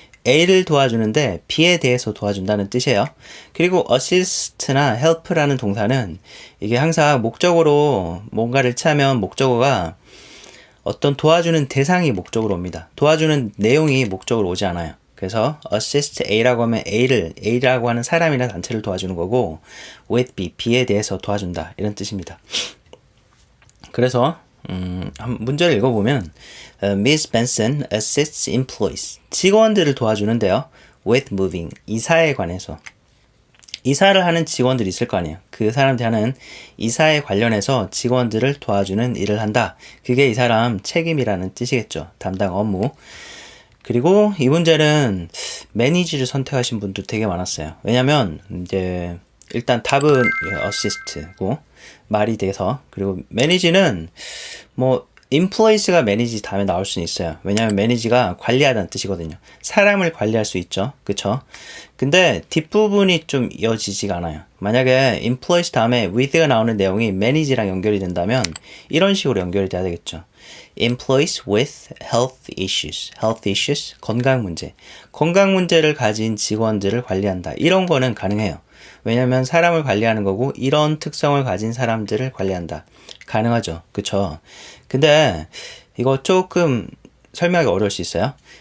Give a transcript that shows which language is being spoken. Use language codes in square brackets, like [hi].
[ko] A를 도와주는데 B에 대해서 도와준다는 뜻이에요. 그리고 assist나 help라는 동사는 이게 항상 목적어로 뭔가를 취하면 목적어가 어떤 도와주는 대상이 목적으로 옵니다. 도와주는 내용이 목적으로 오지 않아요. 그래서 assist A 라고 하면 A라고 하는 사람이나 단체를 도와주는 거고 with B, B에 대해서 도와준다 이런 뜻입니다. [en] 그래서 문제를 읽어보면 Miss Benson assists employees. [ko] 직원들을 도와주는데요. with moving, 이사에 관해서. 이사를 하는 직원들이 있을 거 아니에요. 그 사람들이 하는 이사에 관련해서 직원들을 도와주는 일을 한다. 그게 이 사람 책임이라는 뜻이겠죠. 담당 업무. 그리고 이 문제는 매니지를 선택하신 분도 되게 많았어요. 왜냐면 이제 일단 답은 assist고 말이 돼서 그리고 매니지는 뭐 employees가 manage 다음에 나올 수는 있어요. 왜냐하면 manage가 관리하다는 뜻이거든요. 사람을 관리할 수 있죠. 그쵸? 근데 뒷부분이 좀 이어지지가 않아요. 만약에 employees 다음에 with가 나오는 내용이 manage랑 연결이 된다면 이런 식으로 연결이 돼야 되겠죠. [en] employees with health issues. [ko] health issues, 건강 문제. 건강 문제를 가진 직원들을 관리한다. 이런 거는 가능해요. 왜냐면 사람을 관리하는 거고 이런 특성을 가진 사람들을 관리한다. 가능하죠. 그쵸? 근데 이거 조금 설명하기 어려울 수 있어요.